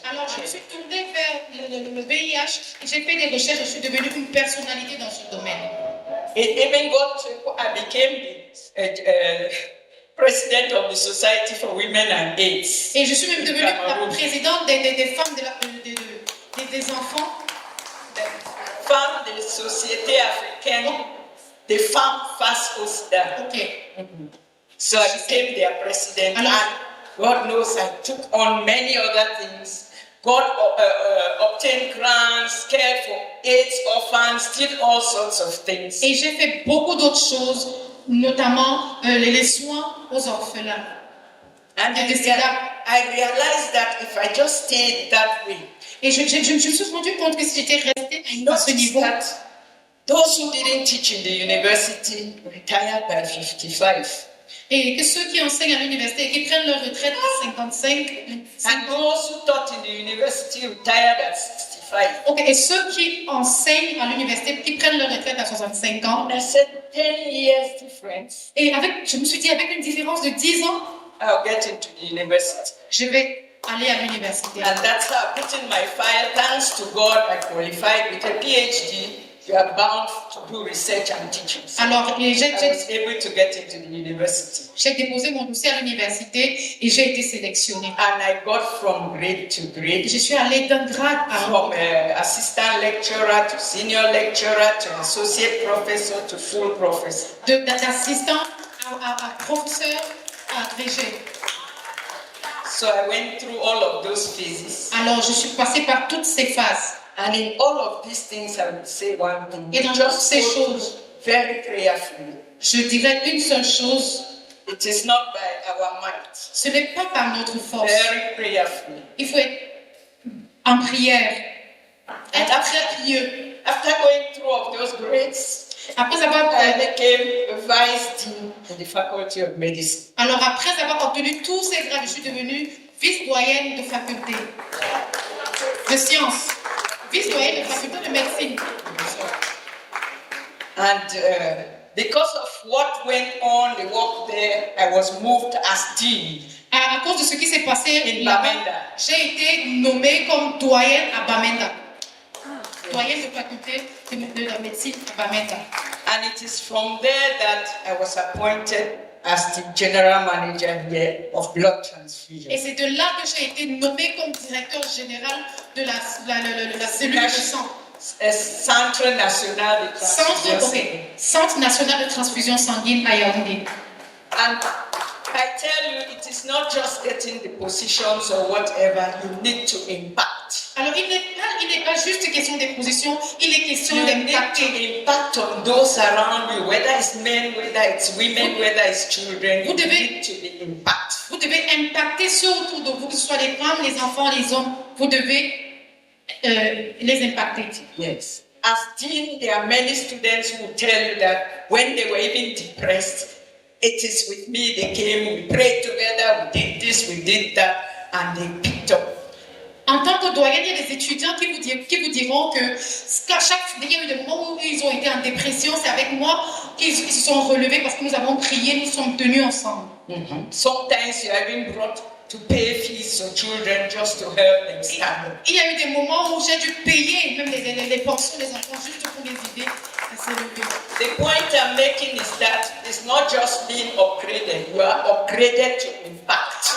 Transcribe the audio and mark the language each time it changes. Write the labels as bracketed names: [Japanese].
[French] Alors, je me suis tournée vers le VIH et j'ai fait des recherches. Je suis devenue une personnalité dans ce domaine. [English] It even got to, I became the president of the Society for Women and AIDS. [French] Et je suis même devenue la présidente des femmes, des enfants. Femme de société africaine, des femmes face au sida. Ok. [English] So I became their president, [French] Alors- [English] and God knows I took on many other things. God obtained grants, cared for AIDS, orphans, did all sorts of things. [French] Et j'ai fait beaucoup d'autres choses, notamment les soins aux orphelins. [English] And [French] Et c'est là. [English] I realized that if I just stayed that way, [French] Et je me suis rendu compte que si j'étais restée à ce [English] noticed [French] niveau, [English] that those who didn't teach in the university retired by 55. [French] et que ceux qui enseignent à l'université et qui prennent leur retraite à 55 [English] And those who taught in the university retired at 65. [French] ok, et ceux qui enseignent à l'université, qui prennent leur retraite à 65 ans, [English] And I said, 10 years difference, [French] et je me suis dit, avec une différence de 10 ans, [English] I'll get into the university. [French] je vais aller à l'université. [English] And that's how I put in my file. Thanks to God, I qualified with a PhD. You are bound to do research and teaching. So [French] Alors, [English] I was able to get into the university. [French] j'ai déposé mon dossier à l'université et j'ai été sélectionnée. [English] And I got from grade to grade, [French] Je suis allée d'un grade à [English] from assistant lecturer to senior lecturer to associate professor to full professor. [French] d'assistant à professeur à agrégé. [English] So I went through all of those phases. [French] Alors, je suis passée par toutes ces phases. [English] And in all of these things, I would say one thing. [French] Et dans toutes [English] Just [French] ces [English] go [French] choses, [English] very prayerfully. [French] je dirais une seule chose, [English] It is not by our might. [French] ce n'est pas par notre force. [English] Very prayerfully. [French] Il faut être en prière, être très pieux. [English] After going through all of those grades, [French] Après avoir, [English] I became a vice dean in the Faculty of Medicine. [French] alors après avoir obtenu tous ces grades, je suis devenue vice-doyenne de faculté de sciences, vice-doyenne de faculté de médecine. [English] And because of what went on, the work there, I was moved as dean. [French] À cause de ce qui s'est passé [English] In [French] là-bas, [English] Bamenda. [French] j'ai été nommée comme doyenne à Bamenda. Doyenne de faculté de la médecine à Bamenda. [English] And it is from there that I was appointed as the general manager here of blood transfusion. [French] Et c'est de là que j'ai été nommée comme directeur général de la cellule de sang. A Centre National de Transfusion. Centre national de transfusion sanguine à Yaoundé. [English] And I tell you, it is not just getting the positions or whatever, you need to impact. [French] Alors, il n'est pas juste question des positions, il est question [English] You need [French] d'impacter. [English] to impact on those around you, whether it's men, whether it's women, whether it's children. You need to be impact. [French] Vous devez impacter ceux autour de vous, que ce soit les femmes, les enfants, les hommes. Vous devez les impacter. [English] Yes. As dean, there are many students who tell you that when they were even depressed, it is with me they came, we prayed together, we did this, we did that, and they picked up. [French] En tant que doyen, il y a des étudiants qui vous diront que il y a eu des moments où ils ont été en dépression, c'est avec moi qu'ils se sont relevés parce que nous avons prié, nous sommes tenus ensemble. [English] Sometimes you have been brought to pay fees for children just to help them stand up. [French] Il y a eu des moments où j'ai dû payer même les pensions des enfants juste pour les aider à se lever. [English] The point I'm making is that it's not just being upgraded, you are upgraded to impact.